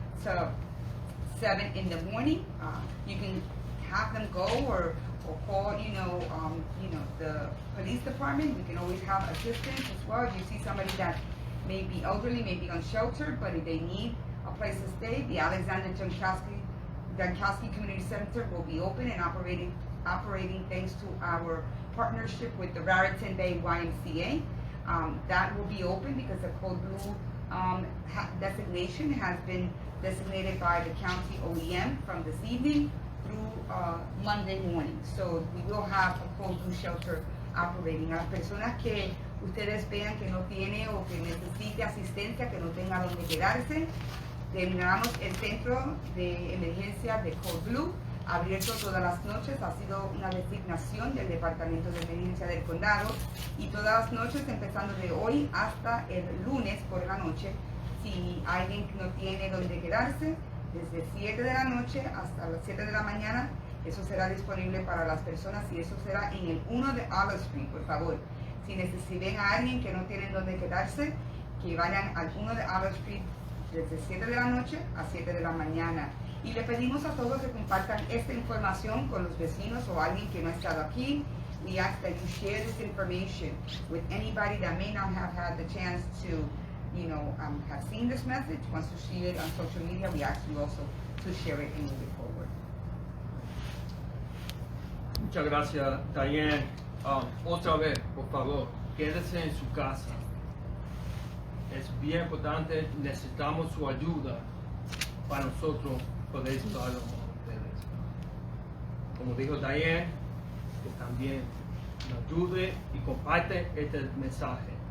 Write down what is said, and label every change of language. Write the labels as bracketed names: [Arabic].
[English] to 7 in the morning. You can have them go or call, the police department. We can always have assistance as well. If you see somebody that may be elderly, may be unsheltered, but if they need a place to stay, the Alexander Jankowski Community Center will be open and operating thanks to our partnership with the Raritan Bay YMCA. That will be open because the Code Blue designation has been designated by the county OEM from this evening through Monday morning. So we will have a Code Blue shelter operating. [Spanish] A las personas que ustedes vean que no tiene o que necesite asistencia, que no tenga donde quedarse, terminamos el centro de emergencia de Code Blue, abierto todas las noches, ha sido una designación del Departamento de Emergencia del Condado y todas las noches, empezando de hoy hasta el lunes por la noche, si alguien no tiene donde quedarse, desde 7 de la noche hasta las 7 de la mañana, eso será disponible para las personas y eso será en el 1 de Olive Street, por favor. Si necesitan a alguien que no tienen donde quedarse, que vayan al 1 de Olive Street desde 7 de la noche a 7 de la mañana. Y le pedimos a todos que compartan esta información con los vecinos o alguien que no ha estado aquí. [English] We ask that you share this information with anybody that may not have had the chance to, have seen this message. Once you see it on social media, we ask you also to share it and move it forward. [Spanish] Muchas gracias, Dianne. Otra vez, por favor, quédese en su casa. Es bien importante, necesitamos su ayuda para nosotros poder estar con ustedes. Como dijo Dianne, que también nos ayude y comparte este mensaje.